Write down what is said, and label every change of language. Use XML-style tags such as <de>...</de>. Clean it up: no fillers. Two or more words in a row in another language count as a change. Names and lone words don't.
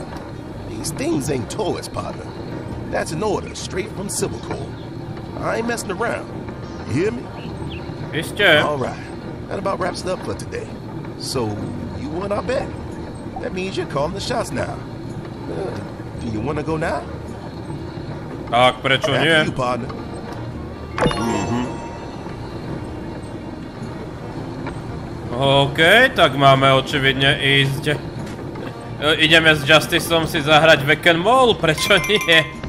<en>These things ain't toys, partner. That's an order straight from Civil Corps. I ain't messing around. You hear me? It's true. All right. That about wraps it up for today. So, you won, I bet. That means you're calling the shots now. Do you want to go now?</en> <sk>Tak, prečo nie?</sk> <en>You, partner.</en> <sk>OK, tak máme očividne ísť. Ideme s Justiceom si zahrať Weekend Mall, prečo nie?</sk>